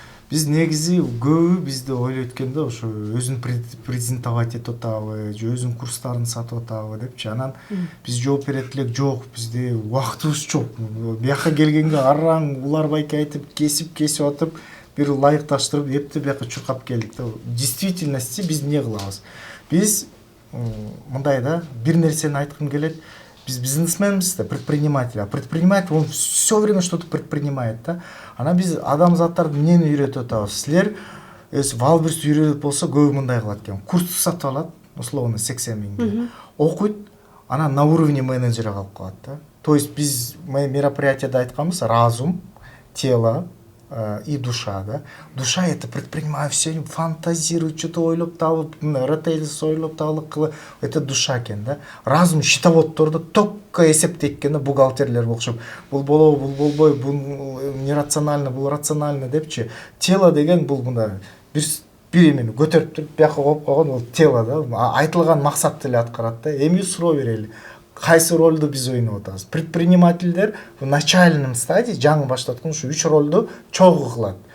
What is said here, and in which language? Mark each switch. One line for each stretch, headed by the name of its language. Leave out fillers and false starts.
Kyrgyz: Биз негизи көбү бизди ойлойт экен да, ошо өзүн презентовать этип атабы, же өзүнүн курстарын сатып атабы депчи. Анан биз жооп берет элек, жок, бизде убактыбыз жок. Бияка келгенге араң уларбайке айтып, кесип атып, бир лайыкташтырып, эптеп бияка чуркап келдик да.
Russian: В действительности
Kyrgyz: биз эмне кылабыз? Биз мындай да, бир нерсени айткым келет. Биз бизнесменбиз да, предприниматель.
Russian: А предприниматель, он все время что-то предпринимает
Kyrgyz: да. Анан биз адамзаттарды эмнени үйрөтүп атабыз? Силер Валберс үйрөнүп болсо көбү мындай кылат экен. Курс сатып алат, условно 80 миңге. Окуйт, анан
Russian: на уровне менеджера
Kyrgyz: калып калат да.
Russian: То есть
Kyrgyz: биз мероприятияда айтканбыз,
Russian: разум, тело и душа,
Kyrgyz: да.
Russian: Душа это предпринимаю, все фантазирует, что-то
Kyrgyz: ойлоп табып, ротейлс ойлоп табып,
Russian: это душа
Kyrgyz: экен, да. Разум счетоводторду только эсептейт экен, бухгалтерлер окшоп. Бул болобу, бул болбой, бул нерационально, бул рационально депчи. Тело деген бул мындай бир эмени көтөрүп туруп, бияка коюп койгон, бул тело да. Айтылган максатты эле аткарат да. Эми суроо берели. Кайсы ролду биз ойноп атабыз? Предпринимательдер
Russian: в начальном стадии
Kyrgyz: жаңы баштаткан ушу 3 ролду чогуу кылат.